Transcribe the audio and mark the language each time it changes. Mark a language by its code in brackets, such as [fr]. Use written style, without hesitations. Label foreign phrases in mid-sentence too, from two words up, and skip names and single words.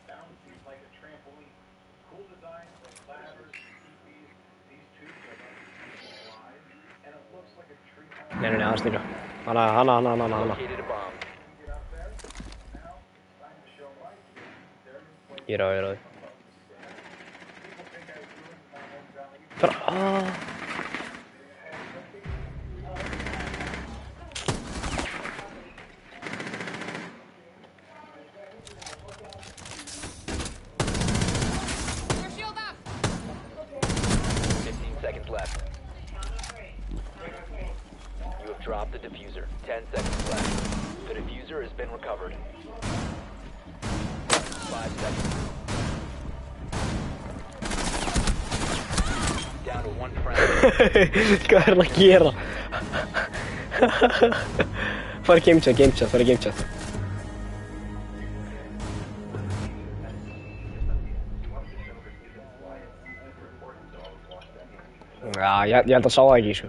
[is] Nei, aðeins líka. Hana. [en] Located a bomb. [is] Ég er á því. Bara, [en] 15 seconds left. You have dropped the diffuser. 10 seconds left. The diffuser has been recovered. 5 seconds. Down to 1 friend. [is] Hvað er það að gera? Fara í [en] game chat. [is] Já, ég held að sá það ekki, sko.